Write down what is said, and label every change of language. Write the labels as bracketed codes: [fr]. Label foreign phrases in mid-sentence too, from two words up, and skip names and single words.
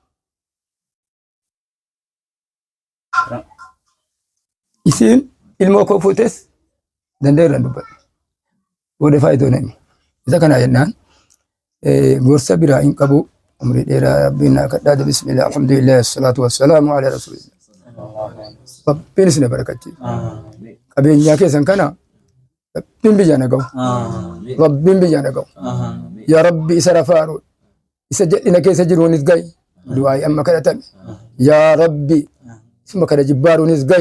[om] Isiin ilmoo koo fuutes danda'ee irraan dubbadhu. Booda faayidoo nami. Isa kana jennaan gorsa biraa hin qabu. Umrii dheeraa rabbiin naa kadhaate [ar] بسم الله الحمد لله والصلاة والسلام على رسول الله. [om] Rabbiin isin barakachiisu. Qabeenyaa keessan kana rabbiin biyyaa nagahu. Rabbiin biyyaa nagahu. Yaa Rabbi isa rafaaru isa jedhina keessa jiruunis gahi. Du'aayi amma kadhatame. Yaa Rabbi isuma kana jibbaaruunis gahi.